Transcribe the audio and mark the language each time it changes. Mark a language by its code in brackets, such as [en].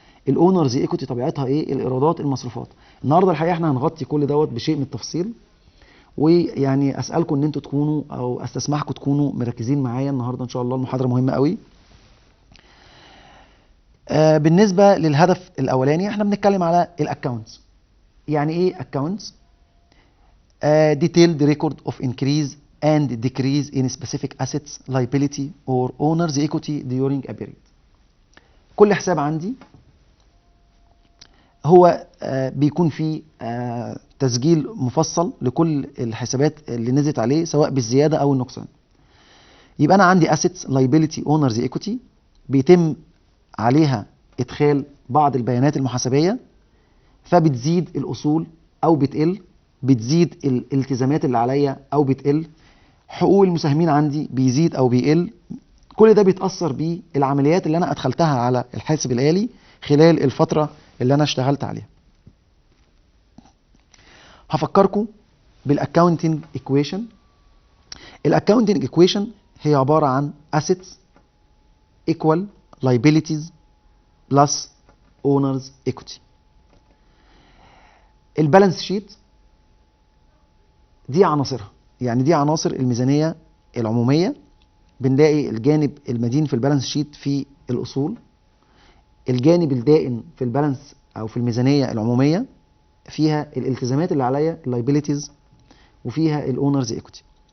[ar] الاونرز ايكوتي طبيعتها ايه، الايرادات، المصروفات. النهارده الحقيقه احنا هنغطي كل دوت بشيء من التفصيل، ويعني اسالكم ان انتوا تكونوا او استسمحكم تكونوا مركزين معايا النهارده ان شاء الله. المحاضره مهمه قوي. بالنسبه للهدف الاولاني احنا بنتكلم على الاكونتس. يعني ايه اكونتس؟ [en] detailed record of increase and decrease in specific assets, liability or owner's equity during a period. [ar] كل حساب عندي هو بيكون فيه تسجيل مفصل لكل الحسابات اللي نزلت عليه سواء بالزيادة أو النقصان. يبقى أنا عندي assets, liability, owner's equity بيتم عليها إدخال بعض البيانات المحاسبية، فبتزيد الأصول أو بتقل، بتزيد الالتزامات اللي عليا أو بتقل، حقوق المساهمين عندي بيزيد أو بيقل. كل ده بيتأثر بالعمليات اللي أنا أدخلتها على الحاسب الآلي خلال الفترة اللي أنا اشتغلت عليها. هفكركم بالأكاونتنج إيكويشن. الأكاونتنج إيكويشن هي عبارة عن [en] assets equal liabilities plus owners equity. [ar] البالانس شيت دي عناصرها، يعني دي عناصر الميزانية العمومية. بنلاقي الجانب المدين في البالانس شيت في الأصول، الجانب الدائن في البالانس أو في الميزانية العمومية فيها الالتزامات اللي عليا اللايبيليتيز، وفيها الاونرز ايكوتي.